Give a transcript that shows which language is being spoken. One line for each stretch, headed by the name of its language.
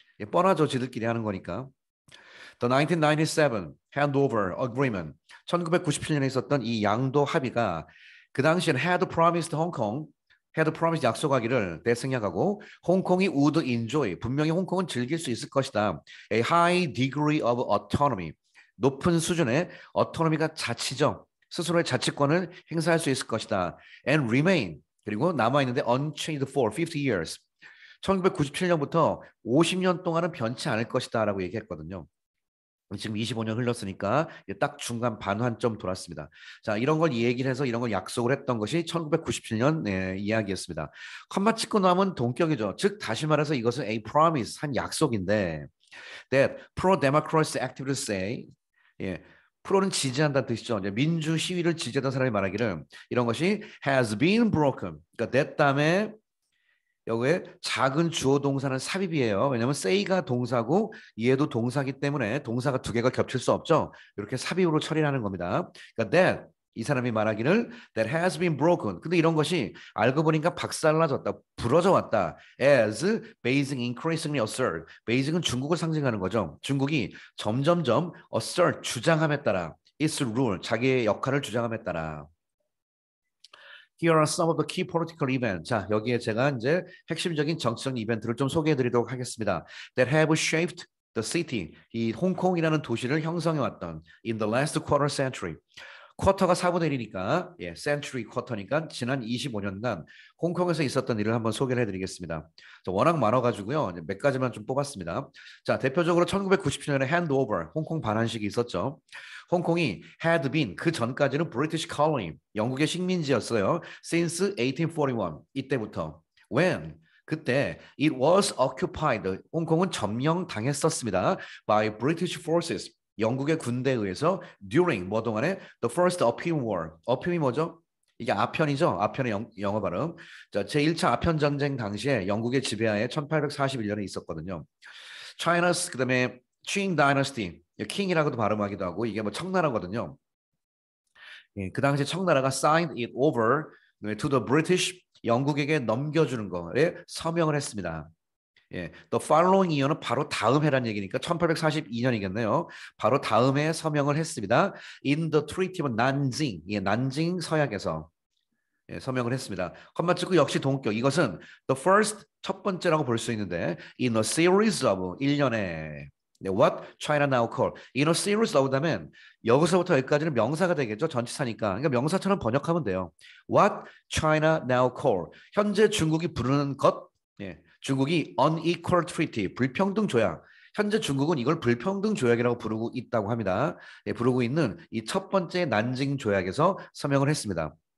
Korean: 뻔하죠. 지들끼리 하는 거니까.
English: The 1997 Handover Agreement
Korean: 1997년에 있었던 이 양도 합의가 그 당시엔
English: had promised Hong Kong had promised
Korean: 약속하기를 대생략하고 홍콩이
English: would enjoy
Korean: 분명히 홍콩은 즐길 수 있을 것이다.
English: A high degree of autonomy
Korean: 높은 수준의
English: autonomy가 자치죠.
Korean: 스스로의 자치권을 행사할 수 있을 것이다.
English: And remain
Korean: 그리고 남아있는데
English: unchanged for 50 years
Korean: 1997년부터 50년 동안은 변치 않을 것이다 라고 얘기했거든요. 지금 25년 흘렀으니까 딱 중간 반환점 돌았습니다. 자, 이런 걸 얘기를 해서 이런 걸 약속을 했던 것이 1997년 이야기였습니다. 컴마 찍고 나면 동격이죠. 즉 다시 말해서 이것은 a promise, 한 약속인데
English: that pro-democracy activists say
Korean: 예, 프로는 지지한다는 뜻이죠. 이제 민주 시위를 지지하던 사람이 말하기를 이런 것이
English: has been broken.
Korean: 그러니까 that 다음에 여기에 작은 주어 동사는 삽입이에요. 왜냐하면 say가 동사고 얘도 동사기 때문에 동사가 두 개가 겹칠 수 없죠. 이렇게 삽입으로 처리하는 겁니다. 그러니까 that 이 사람이 말하기를
English: that has been broken.
Korean: 근데 이런 것이 알고 보니까 박살나졌다, 부러져 왔다.
English: as Beijing increasingly assert.
Korean: 베이징은 중국을 상징하는 거죠. 중국이 점점점 assert 주장함에 따라
English: its rule
Korean: 자기의 역할을 주장함에 따라.
English: Here are some of the key political events.
Korean: 자, 여기에 제가 이제 핵심적인 정치적 이벤트를 좀 소개해 드리도록 하겠습니다.
English: That have shaped the city.
Korean: 이 홍콩이라는 도시를 형성해 왔던
English: in the last quarter century.
Korean: 쿼터가 4분의 1이니까 예, century 쿼터니까 지난 25년간 홍콩에서 있었던 일을 한번 소개를 해드리겠습니다. 워낙 많아가지고요. 몇 가지만 좀 뽑았습니다. 자, 대표적으로 1997년에 handover, 홍콩 반환식이 있었죠.
English: 홍콩이 had been
Korean: 그 전까지는
English: British colony
Korean: 영국의 식민지였어요.
English: Since 1841
Korean: 이때부터
English: when 그때 it was occupied
Korean: 홍콩은 점령당했었습니다.
English: by British forces
Korean: 영국의 군대에 의해서
English: during 뭐 동안에 the first Opium War
Korean: 어피움이 뭐죠? 이게 아편이죠. 아편의 영어 발음. 자, 제1차 아편 전쟁 당시에 영국의 지배하에 1841년에 있었거든요. China's 그다음에 Qing Dynasty, 킹이라고도 발음하기도 하고 이게 뭐 청나라거든요. 예, 그 당시 청나라가
English: signed it over to the British
Korean: 영국에게 넘겨주는 거에 서명을 했습니다. 예,
English: the following year
Korean: 는 바로 다음 해란 얘기니까 1842년이겠네요. 바로 다음 해에 서명을 했습니다.
English: In the Treaty of Nanjing,
Korean: 예, 난징 서약에서 예, 서명을 했습니다. 컴마 찍고 역시 동격. 이것은 the first 첫 번째라고 볼 수 있는데 in a series of 1년에
English: what China now call
Korean: in a series of 다면 여기서부터 여기까지는 명사가 되겠죠. 전치사니까. 그러니까 명사처럼 번역하면 돼요.
English: What China now call
Korean: 현재 중국이 부르는 것 예, 중국이 unequal treaty 불평등 조약 현재 중국은 이걸 불평등 조약이라고 부르고 있다고 합니다. 예, 부르고 있는 이 첫 번째 난징 조약에서 서명을 했습니다.